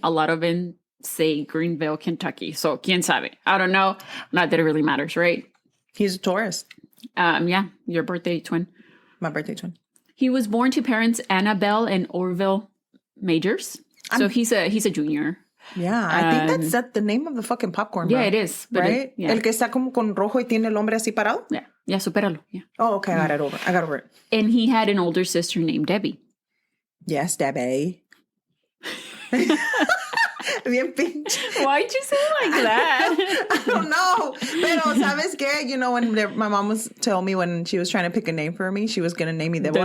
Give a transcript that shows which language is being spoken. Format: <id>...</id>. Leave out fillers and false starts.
<en>A lot of them say Greenville, Kentucky. So,</en> <es>quién sabe?</es> <en>I don't know. Not that it really matters, right? He's a Taurus. Yeah, your birthday twin. My birthday twin. He was born to parents Annabelle and Orville Majors. So he's a junior. Yeah, I think that's the name of the fucking popcorn. Yeah, it is. Right? Yeah.</en> <es>El que está como con rojo y tiene el hombre así parado?</es> <en>Yeah,</en> <es>supéralo.</es> <en>Yeah. Oh, okay, I got over it. And he had an older sister named Debbie. Yes, Debbie.</en> <es>Bien pinche.</es> <en>Why'd you say it like that? I don't know.</en> <es>Pero, ¿sabes qué?</es> <en>You know, when my mom was telling me when she was trying to pick a name for me, she was going to name me Deborah.</en>